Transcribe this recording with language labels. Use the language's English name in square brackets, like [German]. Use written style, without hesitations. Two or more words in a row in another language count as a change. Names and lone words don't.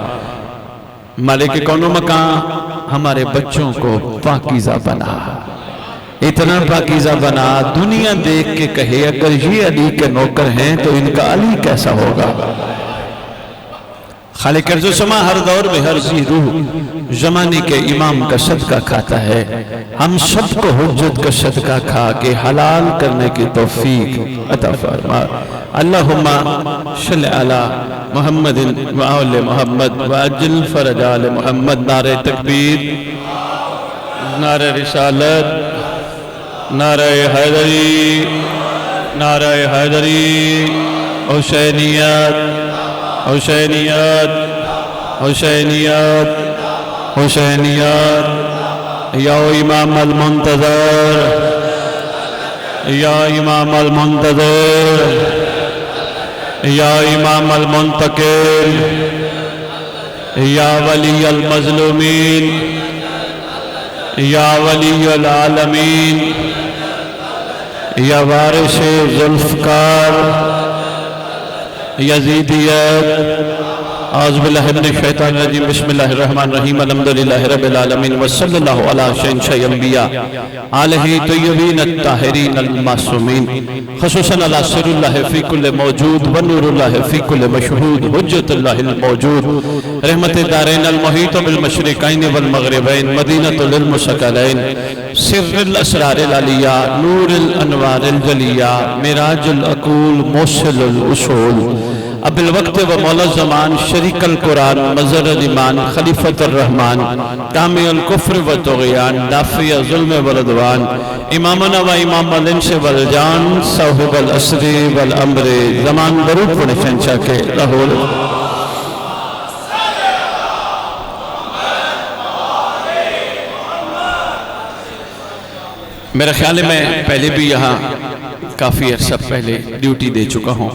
[Urdu] مالک کونو مکان ہمارے بچوں کو پاکیزہ بنا، اتنا پاکیزہ بنا دنیا دیکھ کے کہے اگر یہ علی کے نوکر ہیں تو انکا علی کیسا ہوگا. خالق عزما ہر دور میں ہر ذی روح زمانے کے امام کا صدقہ کھاتا ہے. ہم سبکو حجت کا صدقہ کھا کے حلال کرنے کی توفیق عطا فرما. [Arabic] اللهم صل على محمد و آل محمد و عجل فرج آل محمد. [Urdu] نعرۂ تکبیر، نعرۂ رسالت، نعرۂ حیدری، نعرۂ حیدری. حسینیت حسینیت حسینیت حسینیت. [Arabic] يا إمام المنتظر، يا إمام المنتظر، يا إمام المنتقل, يا ولي المظلومين، يا ولي العالمين, يا وارث ذوالفقار يزيدية. أعوذ بالله من الشيطان الرجيم. بسم الله الرحمن الرحيم. الحمدلله رب العالمين و صلى الله على سيد الأنبياء آله طيبين الطاهرين المعصومين خصوصا على سر الله في كل موجود و نور الله في كل مشهود حجة الله الموجود رحمة الدارين المحيط بالمشرقين والمغربين مدينة للثقلين سر الأسرار العلية نور الأنوار الجلية معراج العقول موصل الأصول أبي الوقت و مولى زمان شريك القرآن مظهر الإيمان خليفة الرحمن كامل كفر و طغيان دافع ظلم و عدوان إمامنا و إمام الإنس والجان صاحب العصر والأمر زمان [Urdu] درود پڑھے شہنشاہ کے لاہور. میرا خیال ہے میں پہلے بھی یہاں کافی عرصہ پہلے ڈیوٹی دے چکا ہوں.